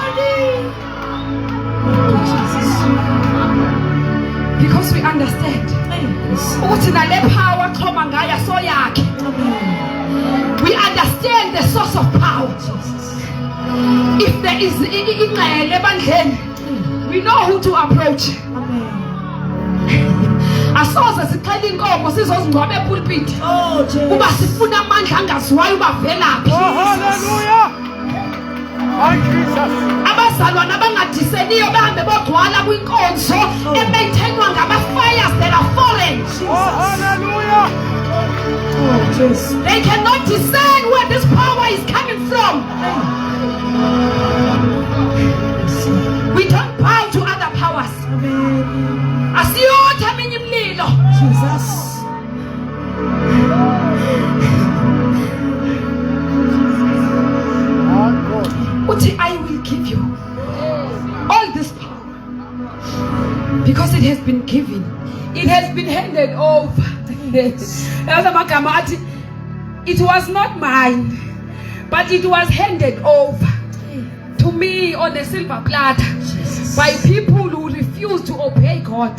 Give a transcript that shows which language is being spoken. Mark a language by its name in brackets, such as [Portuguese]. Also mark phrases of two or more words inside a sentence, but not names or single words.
[English] Because we understand. We understand the source of power. If there is we know who to approach. [Xhosa] Asoze sixela inkomo sizozingcwabe epulpit. Kuba sifuna amandla angaziwayo bavelaphi. [English] Hallelujah. Oh Jesus. [Xhosa] Abazalwana abangadiseniyo bahambe bodwala kwinkonzo emaintainwa ngama-fires [English] that are foreign. Hallelujah. Oh Jesus. They cannot discern where this power is coming from. We don't bow to other powers. [Xhosa] Asiyotha minye imlilo. [English] Jesus. [Xhosa] Uthi, [English] I will give you all this power because it has been given. It has been handed over. It was not mine, but it was handed over to me on a silver platter by people who refuse to obey God.